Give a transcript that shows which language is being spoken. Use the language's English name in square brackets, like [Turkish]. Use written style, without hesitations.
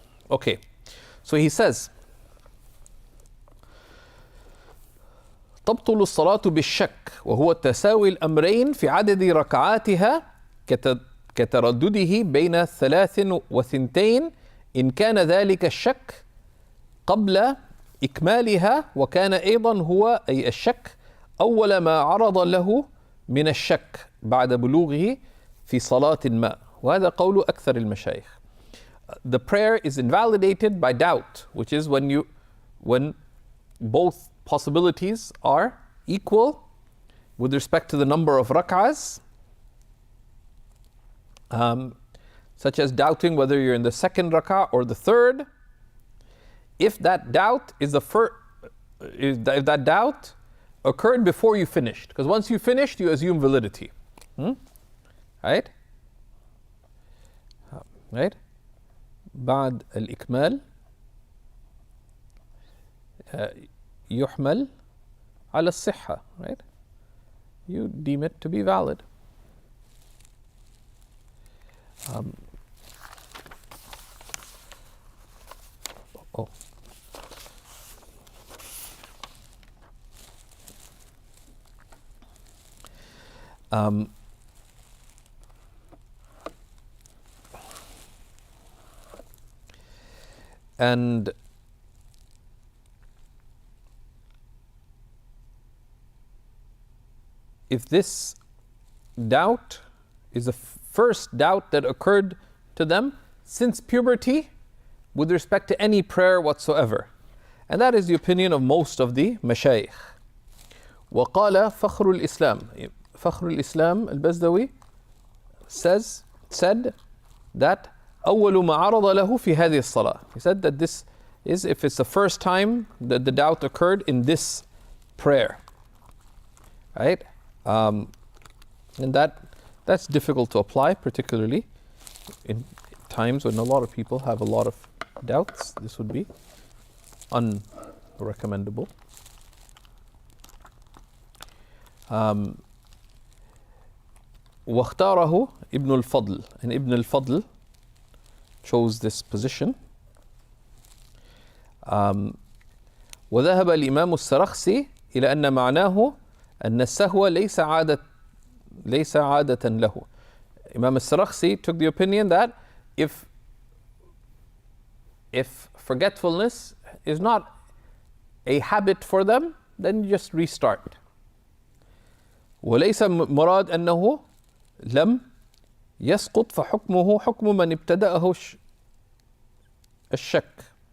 [English] Okay, so he says, [Arabic] تبطل الصلاة بالشك وهو تساوي الأمرين في عدد ركعاتها كتردده بين 3 و2 إن كان ذلك الشك قبل إكمالها وكان أيضا هو أي الشك أول ما عرض له من الشك بعد بلوغه في صلاة ما. وهذا قول أكثر المشايخ. [English] The prayer is invalidated by doubt, which is when both possibilities are equal with respect to the number of rak'ahs, such as doubting whether you're in the second rak'ah or the third. If that doubt if that doubt occurred before you finished, because once you finished, you assume validity, right? Right? [Arabic] بعد الإكمال يحمل على الصحة, right? [English] You deem it to be valid. Oh. And if this doubt is the first doubt that occurred to them since puberty with respect to any prayer whatsoever, and that is the opinion of most of the mashayikh. [Arabic] وقال فخر الإسلام البزدوي [English] said that [Arabic] أول ما عرض له في هذه الصلاة. [English] He said that this is if it's the first time that the doubt occurred in this prayer, right? And that's difficult to apply, particularly in times when a lot of people have a lot of doubts. This would be unrecommendable. [Arabic] واختاره ابن الفضل, [English] and Ibn al-Fadl chose this position. [Arabic] وذهب الإمام السرخسي إلى أن معناه أن السهو ليس عادة له. [English] Imam al-Sarakhsi took the opinion that if forgetfulness is not a habit for them, then you just restart. [Arabic] وليس مراد أنه لم يسقط فحكمه حكم من ابتدأه الشك.